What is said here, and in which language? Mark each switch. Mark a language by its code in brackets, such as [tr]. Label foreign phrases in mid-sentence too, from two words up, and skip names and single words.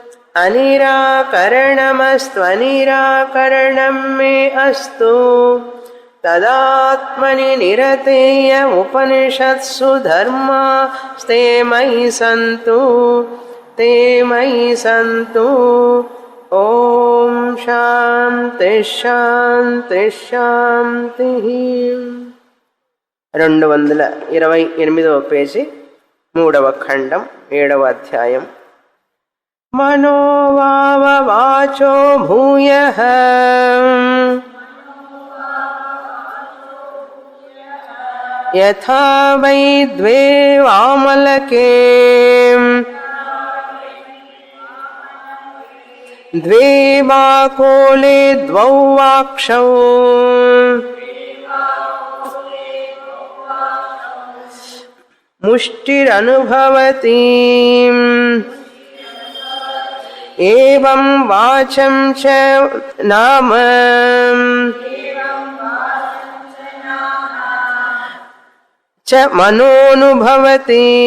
[sa] अनिराकरणमस्त्वनिराकरणं मे अस्तु तदात्मनि निरतेय उपनिषत्सु धर्मास्ते मयि सन्तु ఓం శాంతి శాంతి శాంతి [te] 228వ పేజీ 3వ ఖండం 7వ అధ్యాయం [sa] మనోవాచో భూయః యథా వై ద్వే ఆమలకే द्वे वाकोले द्वौ वाक्षौ मुष्टिरनुभवति एवं वाचं च नाम च मनोनुभवति